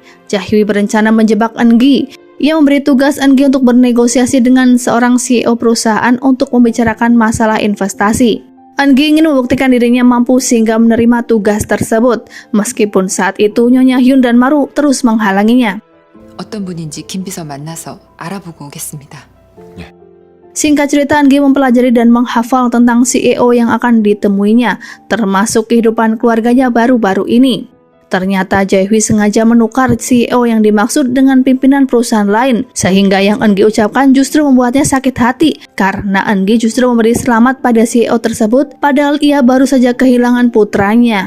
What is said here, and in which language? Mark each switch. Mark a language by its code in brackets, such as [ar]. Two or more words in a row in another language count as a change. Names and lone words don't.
[id] Jae-hui berencana menjebak Eungi. Ia memberi tugas Eungi untuk bernegosiasi dengan seorang CEO perusahaan untuk membicarakan masalah investasi. Eungi ingin membuktikan dirinya mampu sehingga menerima tugas tersebut, meskipun saat itu Nyonya Hyun dan Maru terus menghalanginya. [ko] 어떤 분인지 김 비서 만나서 알아보고 오겠습니다. [id] Singkat cerita, Eungi mempelajari dan menghafal tentang CEO yang akan ditemuinya, termasuk kehidupan keluarganya baru-baru ini. Ternyata Jae-hui sengaja menukar CEO yang dimaksud dengan pimpinan perusahaan lain, sehingga yang Eungi ucapkan justru membuatnya sakit hati, karena Eungi justru memberi selamat pada CEO tersebut, padahal ia baru saja kehilangan putranya.